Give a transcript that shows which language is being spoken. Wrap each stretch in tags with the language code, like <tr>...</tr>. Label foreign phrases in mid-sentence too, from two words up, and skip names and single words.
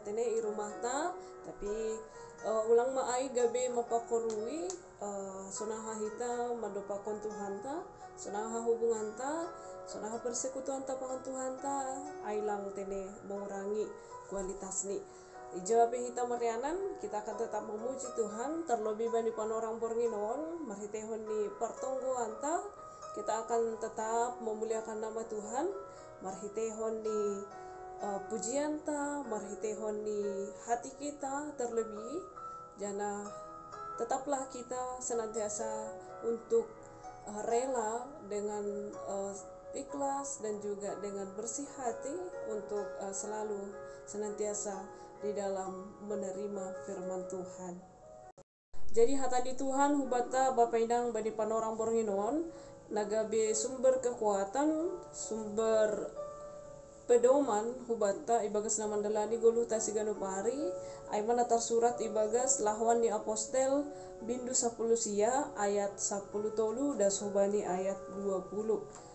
<bts>tene i rumah ta tapi ulang ma ai gabe mapakorui sonaha hita madopakon Tuhan ta sonaha hubungan ta sonaha persekutuan ta pangan Tuhan ta ailang tene</bts> <id>mengurangi kualitas</id> <bts>ni Ijawab hita marianan,</bts> <id>kita akan tetap memuji Tuhan, terlebih</id> <bts>bani panorang bornginon, marhitehon ni pertonggoan ta,</bts> <id>kita akan tetap memuliakan nama Tuhan,</id> <bts>marhitehon ni pujian ta, marhitehon ni</bts> <id>hati kita terlebih, jana tetaplah kita senantiasa untuk rela dengan ikhlas dan juga dengan bersih hati untuk selalu senantiasa di dalam menerima firman Tuhan.</id> <bts>Jadi hatadi Tuhan hubata Bapak Inang badi panorang bornginon nagabe</bts> <id>sumber kekuatan, sumber pedoman</id> <bts>hubata ibagas na mandalani gulu tasigano pari ay mana tersurat ibagas lahuan ni apostel bindu 10 sia ayat 10 tolu das hubani ayat 20.</bts>